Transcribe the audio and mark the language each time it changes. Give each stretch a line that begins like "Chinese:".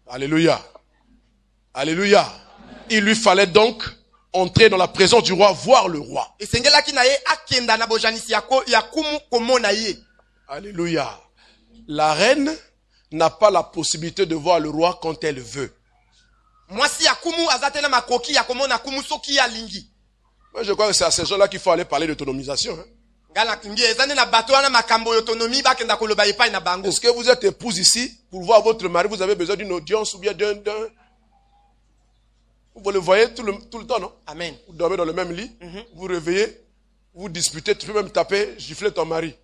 French: Alléluia. Alléluia. Il lui fallait donc entrer dans la présence du roi, voir le roi.
Lingala: Esengelaki na ye akenda na bojanisi ya kumu komona ye.
French: Alléluia. La reine n'a pas la possibilité de voir le roi quand elle veut.
Lingala: Mwasi ya kumu azate na makoki ya komona kumu soki ya lingi.
French: Moi, je crois que c'est à ces gens-là qu'il faut aller parler d'autonomisation. Hein.
Lingala: Ngala kingi ezane na bato wana makambo autonomie bakenda koloba epai na bango.
French: Est-ce que vous êtes épouse ici pour voir votre mari, vous avez besoin d'une audience ou bien d'un... Vous le voyez tout le temps, non? Amen. Vous dormez dans le même lit, vous réveillez, vous disputez, tu peux même taper, gifler ton mari.